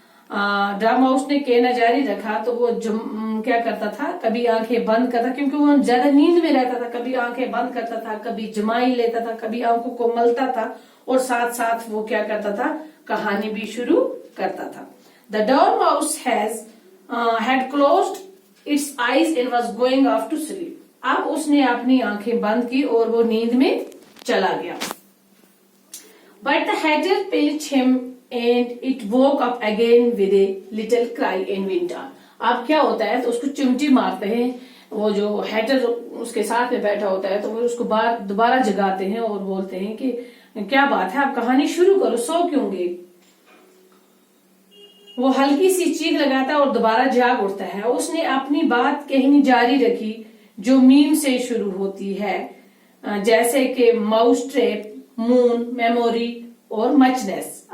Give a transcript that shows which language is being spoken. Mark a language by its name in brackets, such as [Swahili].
[Hindi] Drama उसने कहना जारी रखा। तो वो क्या करता था, कभी आंखें बंद करता, क्योंकि वो ज्यादा नींद में रहता था, कभी आंखें बंद करता था, कभी जमाई लेता था, कभी आंखों को मलता था और साथ साथ वो क्या करता था, कहानी भी शुरू करता था। [English] The dormouse had closed its eyes and was going off to sleep. [Hindi] अब उसने अपनी आंखें बंद की और वो नींद में चला गया। [English] But the hatter pinched him and it woke up again with a little cry and went on. [Hindi] अब क्या होता है, तो उसको चिमटी मारते हैं, वो जो हैटर उसके साथ में बैठा होता है, तो वो उसको दोबारा जगाते हैं और बोलते हैं कि क्या बात है, आप कहानी शुरू करो, सो क्यों गए। वो हल्की सी चीख लगाता है और दोबारा जाग उठता है। उसने अपनी बात कहनी जारी रखी जो मीम से शुरू होती है, जैसे कि माउस ट्रैप, मून, मेमोरी और मचनेस।